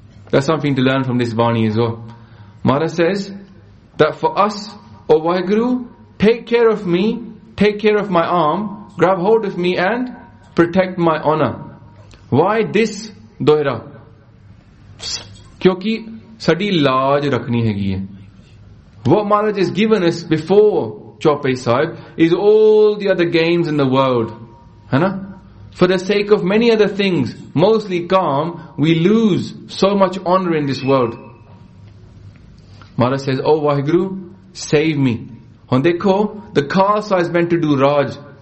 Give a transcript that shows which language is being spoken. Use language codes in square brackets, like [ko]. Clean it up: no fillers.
[en] That's something to learn from this Vani as well. Maharaj says that for us, O Vaheguru, take care of me, take care of my arm, grab hold of me and protect my honor. Why this dohra? [pa] ਕਿਉਂਕਿ ਸਾਡੀ ਲਾਜ ਰੱਖਣੀ ਹੈ. [en] What Maharaj has given us before Chope Sahib is all the other gains in the world. [pa] Hana? [en] For the sake of many other things, mostly calm, we lose so much honor in this world. Maharaj says, oh Vaheguru, save me. And [pa] dekho, [en] the khalsa is meant to do Raj.